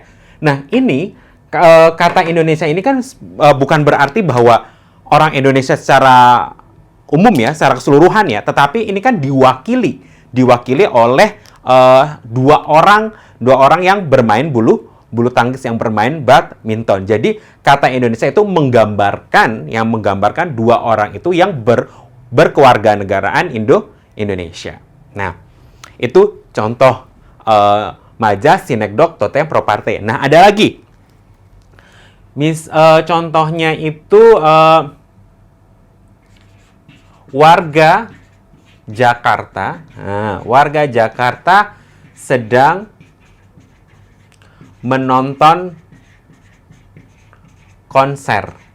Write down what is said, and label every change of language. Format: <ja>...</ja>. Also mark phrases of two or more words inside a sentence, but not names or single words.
<id>Nah, ini kata Indonesia ini kan bukan berarti bahwa orang Indonesia secara umum ya, secara keseluruhan ya, tetapi ini kan diwakili oleh dua orang yang bermain bulu tangkis, yang bermain badminton. Jadi kata Indonesia itu menggambarkan dua orang itu yang berkewarganegaraan Indonesia. Nah, itu contoh majas sinekdoch</id> <la>totem pro parte.</la> <id>Nah, ada lagi. Contohnya itu warga Jakarta. Nah, warga Jakarta sedang menonton konser.</id>